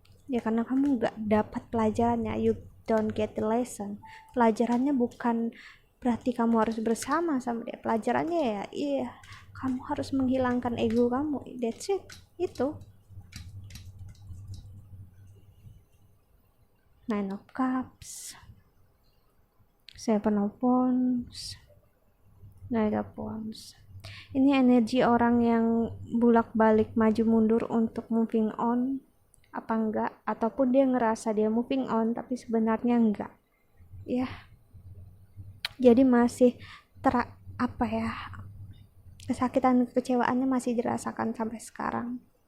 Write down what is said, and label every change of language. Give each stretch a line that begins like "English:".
Indonesian: Ya karena kamu nggak dapat pelajarannya,
English: you don't get the lesson.
Indonesian: Pelajarannya bukan berarti kamu harus bersama sama dia, pelajarannya ya iya kamu harus menghilangkan ego kamu,
English: that's it,
Indonesian: itu.
English: Nine of Cups, Seven of Wands, Knight of Wands.
Indonesian: Ini energi orang yang bolak-balik maju mundur untuk moving on apa enggak, ataupun dia ngerasa dia moving on tapi sebenarnya enggak ya, jadi masih apa ya, kesakitan kekecewaannya masih dirasakan sampai sekarang.